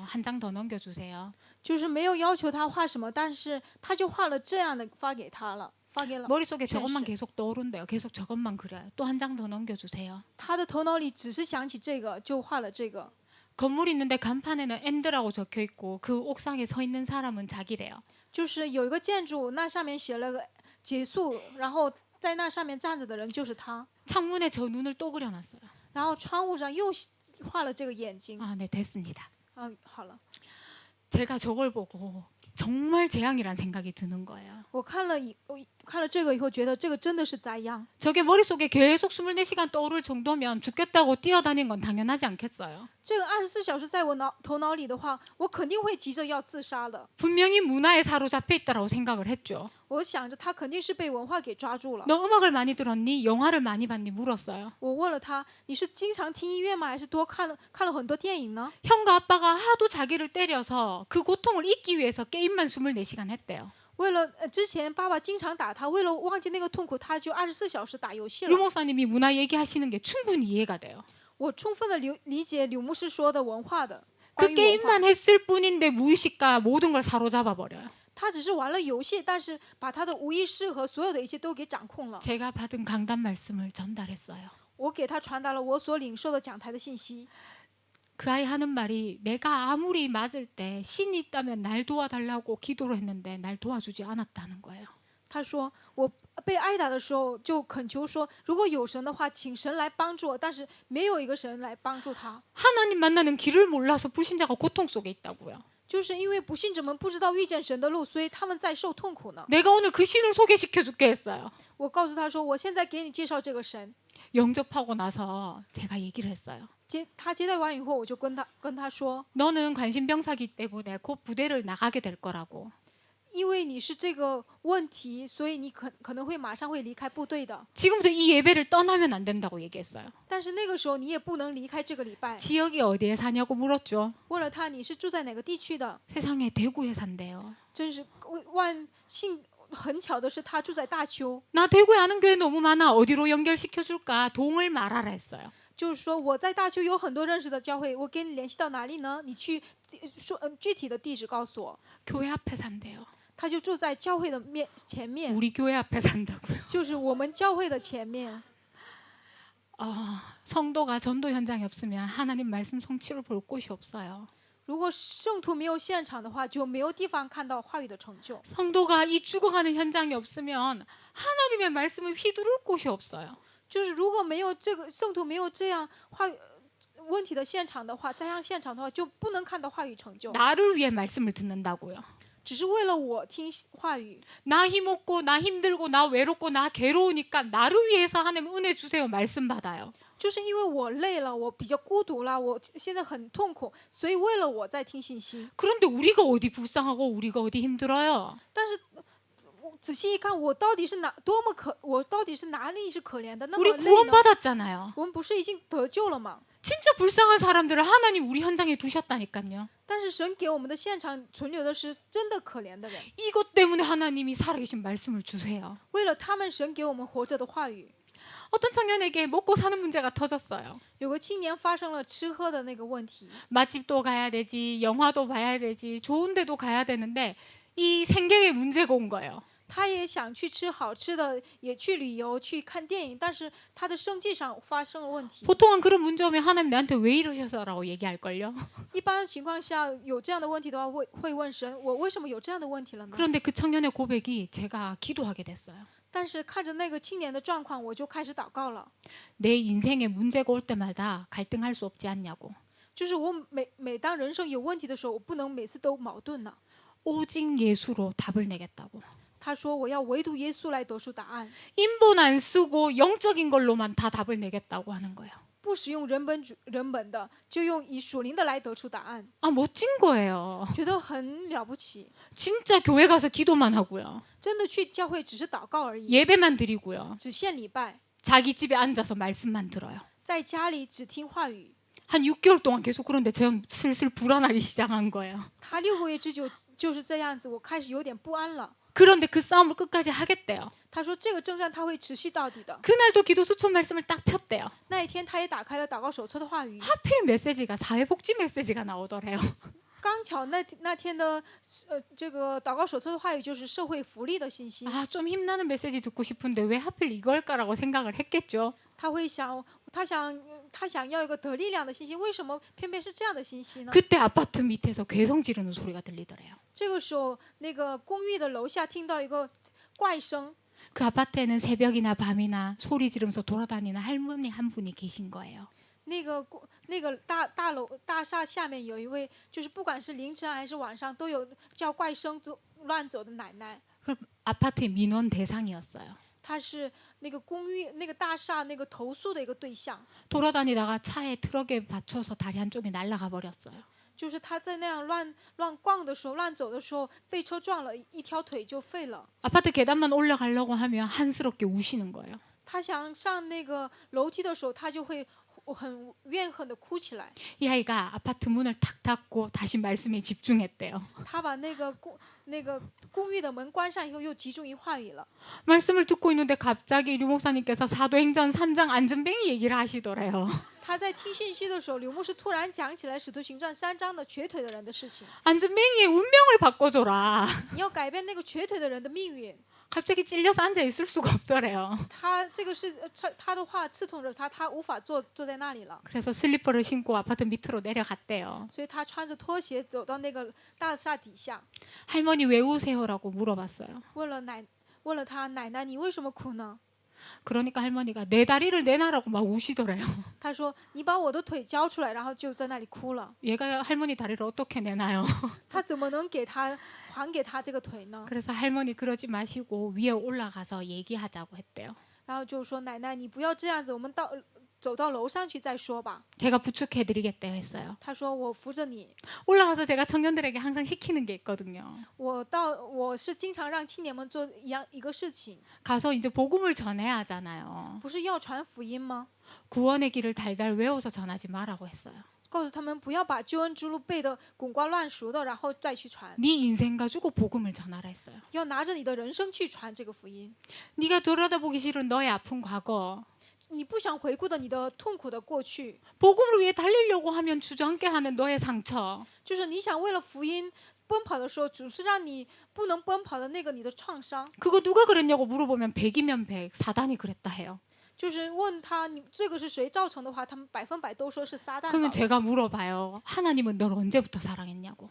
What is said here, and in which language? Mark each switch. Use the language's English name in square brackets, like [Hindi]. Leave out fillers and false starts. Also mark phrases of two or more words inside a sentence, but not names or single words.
[Korean] 한 장 더 넘겨주세요. [Chinese] 就是没有要求他画什么，但是他就画了这样的发给他了，发给了。 [Korean] 머릿속에 [Chinese] 确实。 [Korean] 저것만 계속 떠오른대요. 계속 저것만 그려요. 또 한 장 더 넘겨주세요. [Chinese] 他的头脑里只是想起这个，就画了这个。 [Korean] 건물이 있는데 간판에는 엔드라고 적혀 있고 그 옥상에 서 있는 사람은 자기래요. [Chinese] 就是有一个建筑，那上面写了个结束，然后在那上面站着的人就是他。 [Korean] 창문에 저 눈을 또 그려놨어요. [Chinese] 然后窗户上又画了这个眼睛。 [Korean] 아, 네, 됐습니다. [Chinese] 好了， [Korean] 제가 저걸 보고 정말 재앙이란 생각이 드는 거예요. [Chinese] 我看了这个以后，觉得这个真的是灾殃。 [Korean] 저게 머릿속에 계속 24시간 떠오를 정도면 죽겠다고 뛰어다닌 건 당연하지 않겠어요. [Chinese] 这个24小时在我头脑里的话，我肯定会急着要自杀的。 [Korean] 분명히 문화에 사로잡혀 있다라고 생각을 했죠. [Chinese] 我想着他肯定是被文化给抓住了。 [Korean] 너 음악을 많이 들었니? 영화를 많이 봤니? 물었어요. [Chinese] 我问了他，你是经常听音乐吗？还是多看了很多电影呢？ [Korean] 형과 아빠가 하도 자기를 때려서 그 고통을 잊기 위해서 게임만 24시간 했대요. [Chinese] 为了之前爸爸经常打他，为了忘记那个痛苦，他就24小时打游戏 [Korean] 류 [Chinese] 了。 [Korean] 목사님이 문화 얘기하시는 게 충분히 이해가 돼요. [Chinese] 我充分的理解柳牧师说的文化的。 [Korean] 그 [Chinese] 关于文化 [Korean] 게임만 했을 뿐인데 무의식과 모든 걸 사로잡아 버려요. [Chinese] 他只是玩了游戏，但是把他的无意识和所有的一切都给掌控了。 [Korean] 제가 받은 강단 말씀을 전달했어요. [Chinese] 我给他传达了我所领受的讲台的信息。 [Korean] 그 아이 하는 말이 내가 아무리 맞을 때 신이 있다면 날 도와달라고 기도를 했는데 날 도와주지 않았다는 거예요. [Chinese] 他说我被挨打的时候就恳求说，如果有神的话，请神来帮助我，但是没有一个神来帮助他， [Korean] 하나님 만나는 길을 몰라서 불신자가 고통 속에 있다고요. [Chinese] 就是因为不信者们不知道遇见神的路，所以他们在受痛苦呢。 [Korean] 내가 오늘 그 신을 소개시켜 줄게 했어요. [Chinese] 我告诉他说，我现在给你介绍这个神。 [Korean] 영접하고 나서 제가 얘기를 했어요. [Chinese] 他接待完以后，我就跟他说， [Korean] 너는 관심병사기 때문에 곧 부대를 나가게 될 거라고. [Chinese] 因为你是这个问题，所以你可能会马上会离开部队的。 [Korean] 지금부터 이 예배를 떠나면 안 된다고 얘기했어요. [Chinese] 但是那个时候你也不能离开这个礼拜。 [Korean] 지역이 어디에 사냐고 물었죠. [Chinese] 问了他你是住在哪个地区的， [Korean] 세상에 대구에 산대요. [Chinese] 真是很巧的是他住在大邱。 [Korean] 나 대구에 아는 교회 너무 많아. 어디로 연결시켜 줄까? 동을 말하라 했어요. [Chinese] 就是说我在大邱有很多认识的教会，我给你联系到哪里呢？你去说具体的地址告诉我。 [Korean] 교회 앞에 산대요. [Chinese] 他就住在教会的前面， [Korean] 우리 교회 앞에 산다고요. [Chinese] 就是我们教会的前面。 [Korean] 성도가 전도 현장에 없으면 하나님 말씀 성취를 볼 곳이 없어요. [Chinese] 如果圣徒没有现场的话，就没有地方看到话语的成就。 [Korean] 성도가 이 죽어가는 현장이 없으면 하나님의 말씀을 휘두를 곳이 없어요. [Chinese] 就是如果没有这个圣徒没有这样话语问题的现场的话，灾殃现场的话，就不能看到话语成就。 [Korean] 나를 위해 말씀을 듣는다고요. [Chinese] 只是为了我听话语， [Korean] 나 힘없고 나 힘들고 나 외롭고 나 괴로우니까 나를 위해서 하나님 은혜 주세요 말씀 받아요. [Chinese] 就是因为我累了，我比较孤独了，我现在很痛苦，所以为了我在听信息。 [Korean] 그런데 우리가 어디 불쌍하고 우리가 어디 힘들어요. [Chinese] 但是我仔细一看，我到底是我到底是哪里是可怜的？那么 [Korean] 우리 [Chinese] 累呢？ [Korean] 구원받았잖아요. [Chinese] 我们不是已经得救了吗？ [Korean] 진짜 불쌍한 사람들을 하나님 우리 현장에 두셨다니까요. [Chinese] 但是神给我们的现场存留的是真的可怜的人， [Korean] 이것 때문에 하나님이 살아계신 말씀을 주세요. [Chinese] 为了他们，神给我们活着的话语。 [Korean] 어떤 청년에게 먹고 사는 문제가 터졌어요. [Chinese] 有个青年发生了吃喝的那个问题， [Korean] 맛집도 가야 되지, 영화도 봐야 되지, 좋은 데도 가야 되는데 이 생계에 문제가 온 거예요. [Chinese] 他也想去吃好吃的，也去旅游、去看电影，但是他的生计上发生了问题。 [Korean] 보통은 그런 문제 오면 하나님 나한테 왜 이러셔서라고 얘기할걸요. [Chinese] 一般情况下有这样的问题的话，会问神：我为什么有这样的问题了呢？ [Korean] 그런데 그 청년의 고백이 제가 기도하게 됐어요. [Chinese] 但是看着那个青年的状况，我就开始祷告了。 [Korean] 내 인생에 문제가 올 때마다 갈등할 수 없지 않냐고. [Chinese] 就是我每当人生有问题的时候，我不能每次都矛盾呢。 [Korean] 오직 예수로 답을 내겠다고. [Chinese] 他说我要唯独耶稣来得出答案， [Korean] 인본 안 쓰고 영적인 걸로만 다 답을 내겠다고 하는 거예요. [Chinese] 不使用人本的，就用以属灵的来得出答案， [Korean] 아, 멋진 거예요. [Chinese] 觉得很了不起。 [Korean] 진짜 교회 가서 기도만 하고요. [Chinese] 真的去教会只是祷告而已， [Korean] 예배만 드리고요. [Chinese] 只献礼拜， [Korean] 자기 집에 앉아서 말씀만 들어요. [Chinese] 在家里只听话语。 [Korean] 한 6개월 동안 계속 그런데 제가 슬슬 불안하기 시작한 거예요. [Chinese] 他6个月之久就是这样子，我开始有点不安了。 [Korean] 그런데 그 싸움을 끝까지 하겠대요. [Chinese] 他说这个征战他会持续到底的。 [Korean] 그날도 기도 수천 말씀을 딱 폈대요. [Chinese] 那一天他也打开了祷告手册的话语， [Korean] 하필 메시지가 사회복지 메시지가 나오더래요. [Chinese] 刚巧那天的这个祷告手册的话语就是社会福利的信息。 [Korean] 아, 좀 힘나는 메시지 듣고 싶은데 왜 하필 이걸까라고 생각을 했겠죠. [Chinese] 他会想，他想要一个得力量的信息，为什么偏偏是这样的信息呢？ [Korean] 그때 아파트 밑에서 괴성 지르는 소리가 들리더래요. [Chinese] 这个时候，那个公寓的楼下听到一个怪声， [Korean] 그 아파트에는 새벽이나 밤이나 소리 지르면서 돌아다니는 할머니 한 분이 계신 거예요. [Chinese] 那个大厦下面有一位，就是不管是凌晨还是晚上，都有叫怪声乱走的奶奶。 [Korean] 그 아파트의 민원 대상이었어요. [Chinese] 她是那个公寓、那个大厦那个投诉的一个对象。 [Korean] 돌아다니다가 차에 트럭에 받쳐서 다리 한쪽이 날아가 버렸어요. [Chinese] 就是她在那样乱逛的时候、乱走的时候，被车撞了，一条腿就废了。 [Korean] 아파트 계단만 올라가려고 하면 한스럽게 우시는 거예요. [Chinese] 她想上那个楼梯的时候，她就会很怨恨的哭起来。 [Korean] 이 아이가 아파트 문을 탁 닫고 다시 말씀에 집중했대요. [Chinese] 她把那个公寓的门关上以后，又集中于话语了。 [Korean] 말씀을 듣고 있는데 갑자기 류 목사님께서 사도행전 3장 안전뱅이 얘기를 하시더래요. [Chinese] 他在听信息的时候，刘牧师突然讲起来《使徒行传》3章的瘸腿的人的事情。 [Korean] 안전뱅이의 운명을 바꿔줘라. [Chinese] 你要改变那个瘸腿的人的命运。 [Korean] 갑자기 찔려서 앉아 있을 수가 없더래요. [Chinese] 他这个是他的话刺痛着他，他无法坐在那里了， [Korean] 그래서 슬리퍼를 신고 아파트 밑으로 내려갔대요. [Chinese] 所以他穿着拖鞋走到那个大厦底下， [Korean] 할머니 왜 우세요라고 물어봤어요. [Chinese] 问了他奶奶，你为什么哭呢？ [Korean] 그러니까 할머니가 내 다리를 내놔라고 막 우시더래요. [Chinese] 他说你把我的腿交出来，然后就在那里哭了。 [Korean] 얘가 할머니 다리를 어떻게 내놔요? [Chinese] 他怎么能还给他这个腿呢？ [Korean] 그래서 할머니 그러지 마시고 위에 올라가서 얘기하자고 했대요. [Chinese] 然后就说奶奶你不要这样子，我们走到楼上去再说吧。 [Korean] 제가 부축해드리겠대요 했어요. [Chinese] 他说我扶着你， [Korean] 올라가서 제가 청년들에게 항상 시키는 게 있거든요. [Chinese] 我是经常让青年们做一个事情， [Korean] 가서 이제 복음을 전해야 하잖아요. [Chinese] 不是要传福音吗？ [Korean] 구원의 길을 달달 외워서 전하지 말라고 했어요. [Chinese] 告诉他们不要把救恩之路背得滚瓜烂熟的，然后再去传， [Korean] 네 인생 가지고 복음을 전하라 했어요. [Chinese] 要拿着你的人生去传这个福音。 [Korean] 네가 들여다보기 싫은 너의 아픈 과거, [Chinese] 你不想回顾的你的痛苦的过去， [Korean] 복음을 위해 달리려고 하면 주저앉게 하는 너의 상처, [Chinese] 就是你想为了福音奔跑的时候，总是让你不能奔跑的那个你的创伤。 [Korean] 그거 누가 그랬냐고 물어보면 100이면 100, 사단이 그랬다 해요. [Chinese] 就是问他你这个是谁造成的话，他们100%都说是撒旦 [Korean] 그러면 [Chinese] 搞的。 [Korean] 제가 물어봐요. 하나님은 널 언제부터 사랑했냐고.